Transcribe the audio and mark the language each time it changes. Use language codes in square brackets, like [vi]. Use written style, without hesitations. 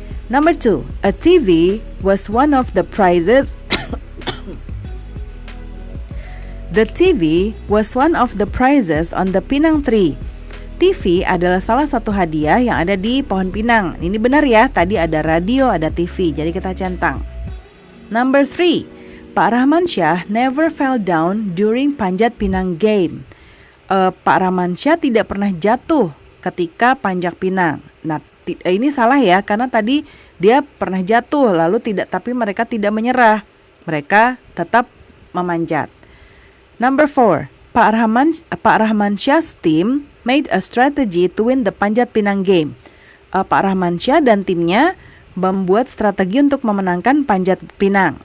[en] Number 2, a TV was one of the prizes. The TV was one of the prizes on the Pinang tree. [id] TV adalah salah satu hadiah yang ada di pohon pinang. Ini benar ya, tadi ada radio, ada TV. Jadi kita centang. [en] Number 3, Pak Rahmansyah never fell down during Panjat Pinang game. [id] Pak Rahmansyah tidak pernah jatuh ketika panjat pinang. Nah, ini salah ya, karena tadi dia pernah jatuh tapi mereka tidak menyerah. Mereka tetap memanjat. [en] Number 4, Pak Rahmansyah's team made a strategy to win the Panjat Pinang game. [id] Pak Rahmansyah dan timnya membuat strategi untuk memenangkan Panjat Pinang.